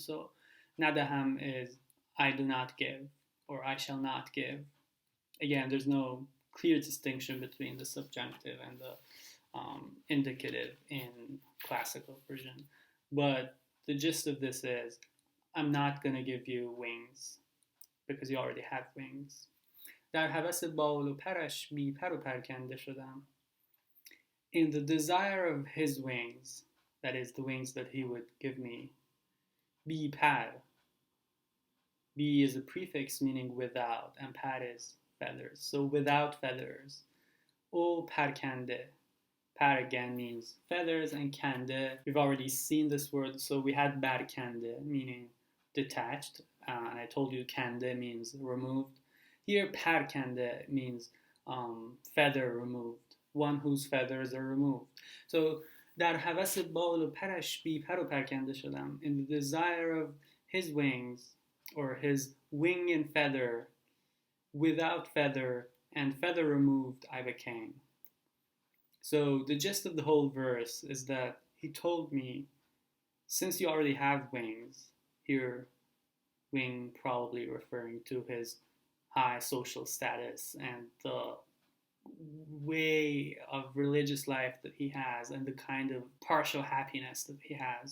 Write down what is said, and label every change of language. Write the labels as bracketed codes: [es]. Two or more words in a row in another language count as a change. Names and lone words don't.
[en] So nadaham is I do not give, or I shall not give. Again, there's no clear distinction between the subjunctive and the indicative in classical Persian. But the gist of this is, I'm not going to give you wings because you already have wings. [fa] در هوس بال و پرش بی پر و پرکنده شدم. [en] In the desire of his wings, that is the wings that he would give me, [fa] بی پر. [en] Bī is a prefix meaning without, and par is feathers. So without feathers. [fa] و پرکنده. [en] Par again means feathers, and kande, we've already seen this word. So we had barkande, meaning detached. And I told you kande means removed. Here parkande means feather removed. One whose feathers are removed. [fa] So در هوس بال و پرش بی پر و پرکنده شدم. [en] In the desire of his wings, or his wing and feather, without feather and feather removed, I became. So the gist of the whole verse is that he told me, since you already have wings, here wing probably referring to his high social status and the way of religious life that he has and the kind of partial happiness that he has.